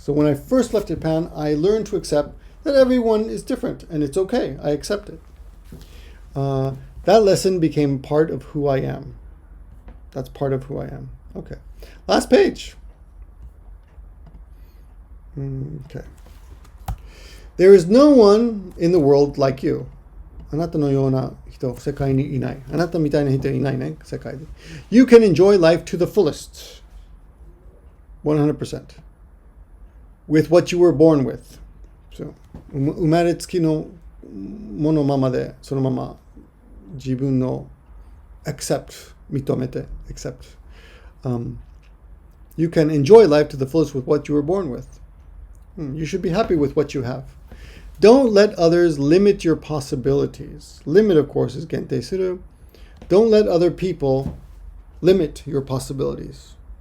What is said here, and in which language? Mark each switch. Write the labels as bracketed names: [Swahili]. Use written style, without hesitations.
[English] So when I first left Japan, I learned to accept that everyone is different and it's okay. I accept it. That lesson became part of who I am. That's part of who I am. Okay. Last page. Okay. There is no one in the world like you. [Japanese] あなたのような人、世界にいない。あなたみたいな人いないね、世界で。 [English] You can enjoy life to the fullest. 100%. With what you were born with. [Japanese] So, 生まれつきのものままで、そのまま自分の accept 認めて accept. [English] You can enjoy life to the fullest with what you were born with. You should be happy with what you have. Don't let others limit your possibilities. Limit, of course, is gente suru. Don't let other people limit your possibilities.